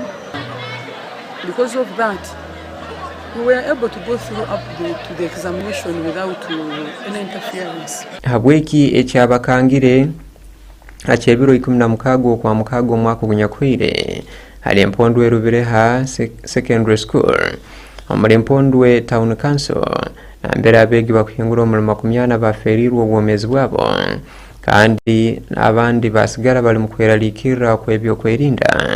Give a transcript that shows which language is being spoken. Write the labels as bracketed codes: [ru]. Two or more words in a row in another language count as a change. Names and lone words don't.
[en] Because of that, we were able to go through up to the examination without any interference. [ttj] Habweki ekyabakangire achebiro 16 kwa mukago mwaka gunyakwire hali empondwe Rubireha Secondary School omuli empondwe [en] Town Council [ttj] mbere abegi bakuyingura omulimo kumyana baferirwa obwomezi bwabo kandi abandi basigara bali mu kweraliikirira kw'ebyokwerinda.